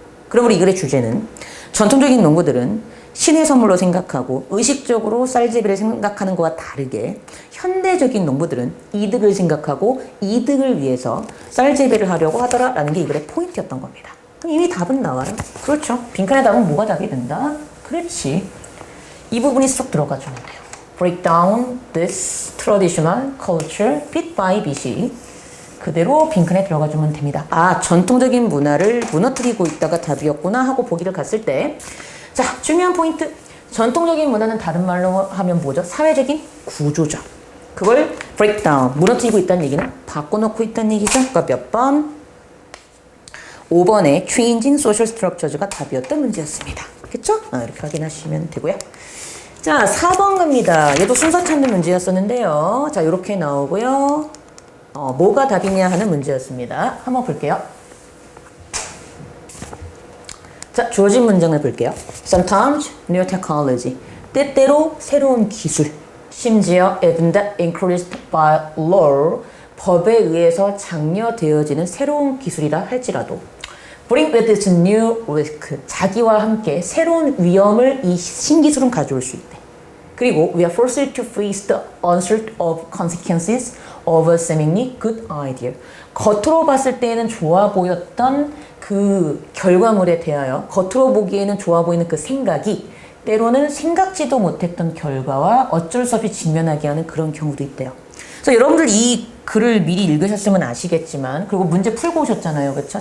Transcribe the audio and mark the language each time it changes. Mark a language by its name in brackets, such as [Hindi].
[Korean] 그러므로 이 글의 주제는 전통적인 농부들은 신의 선물로 생각하고 의식적으로 쌀 재배를 생각하는 것과 다르게 현대적인 농부들은 이득을 생각하고 이득을 위해서 쌀 재배를 하려고 하더라라는 게 이 글의 포인트였던 겁니다. 이미 답은 나와요. 그렇죠. 빈칸의 답은 뭐가 답이 된다? 그렇지. 이 부분이 쏙 들어가주면 돼요. [English] Break down this traditional culture bit by bit [Korean] 이 그대로 빈칸에 들어가주면 됩니다. 아, 전통적인 문화를 무너뜨리고 있다가 답이었구나 하고 보기를 갔을 때, 자, 중요한 포인트. 전통적인 문화는 다른 말로 하면 뭐죠? 사회적인 구조죠. 그걸 breakdown, 무너뜨리고 있다는 얘기는 바꿔놓고 있다는 얘기죠. 그러니까 몇 번? 5번에 [English] changing social structures [Korean] 가 답이었던 문제였습니다. 그쵸? 이렇게 확인하시면 되고요. 자, 4번 갑니다. 얘도 순서 찾는 문제였었는데요. 자, 이렇게 나오고요. 뭐가 답이냐 하는 문제였습니다. 한번 볼게요. 자, 주어진 문장을 볼게요. [English] Sometimes new technology. [Korean] 때때로 새로운 기술. 심지어 [English] even that encouraged by law. [Korean] 법에 의해서 장려되어지는 새로운 기술이라 할지라도 [English] bring with its new risk. [Korean] 자기와 함께 새로운 위험을 이 신기술은 가져올 수 있대. [English] 그리고 we are forced to face the onslaught of consequences of a seemingly good idea. [Korean] 겉으로 봤을 때에는 좋아 보였던 그 결과물에 대하여 겉으로 보기에는 좋아 보이는 그 생각이 때로는 생각지도 못했던 결과와 어쩔 수 없이 직면하게 하는 그런 경우도 있대요. 그래서 여러분들 이 글을 미리 읽으셨으면 아시겠지만, 그리고 문제 풀고 오셨잖아요. 그렇죠?